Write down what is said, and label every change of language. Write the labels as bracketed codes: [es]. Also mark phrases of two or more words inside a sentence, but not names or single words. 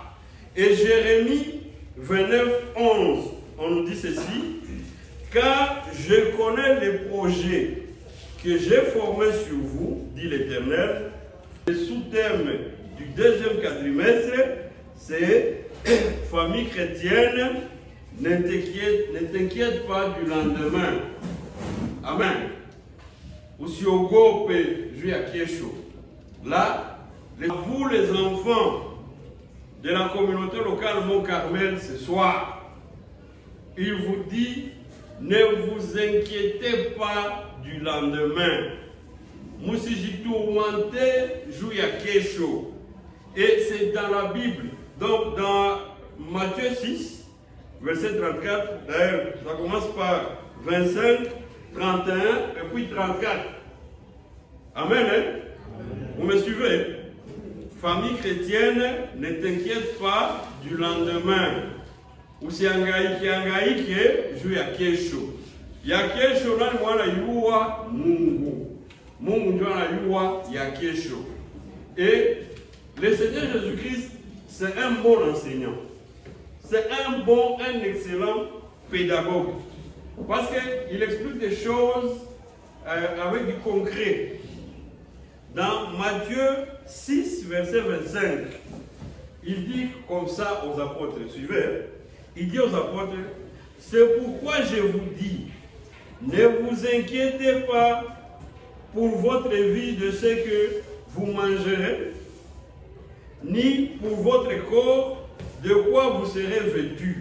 [fr] Et Jérémie 29,11, on nous dit ceci, car je connais les projets que j'ai formés sur vous, dit l'Éternel. Le sous-thème du deuxième quadrimestre, c'est famille chrétienne, ne t'inquiète pas du lendemain. [sw] Amen. Usiogope juu ya kesho. [fr] Là, vous les enfants de la communauté locale Mont-Carmel ce soir, il vous dit, ne vous inquiétez pas du lendemain. [sw] Musijitourmente juu ya kesho. [fr] Et c'est dans la Bible. Donc dans Matthieu 6, verset 34, d'ailleurs ça commence par 25, 31 et puis 34. Amen. Hein? Vous me suivez? Famille chrétienne, ne t'inquiète pas du lendemain. [sw] Usihangaike juu ya kesho. Ya kesho nani wanayua? Mungu. Mungu ndio anayua ya kesho. [fr] Et le Seigneur Jésus-Christ, c'est un bon enseignant. C'est un excellent pédagogue. Parce qu'il explique des choses avec du concret. Dans Matthieu 6, verset 25, il dit comme ça aux apôtres, suivez, il dit aux apôtres, c'est pourquoi je vous dis, ne vous inquiétez pas pour votre vie de ce que vous mangerez, ni pour votre corps de quoi vous serez vêtus.